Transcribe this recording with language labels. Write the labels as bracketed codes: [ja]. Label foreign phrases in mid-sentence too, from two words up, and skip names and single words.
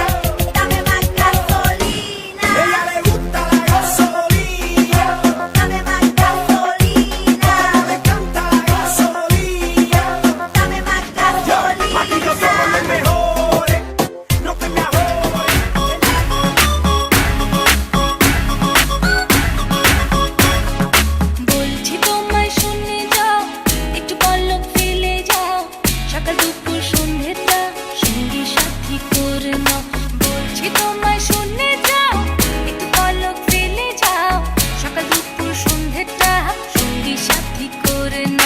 [es] Dame más gasolina. Ella le gusta la gasolina. Dame más gasolina. Le encanta la gasolina. Dame más gasolina. Aquí yo somos los mejores, no te me ahorres. [bn] বলছি তোমায় শুনে যাও, একটু পলক ফেলে যাও, সকাল দুপুর সন্ধ্যেটা সঙ্গী সাথী করে নাও। বলছি তোমায় শুনে যাও, একটু পলক ফেলে যাও, সকাল দুপুর সন্ধ্যেটা সঙ্গী সাথী করে নাও।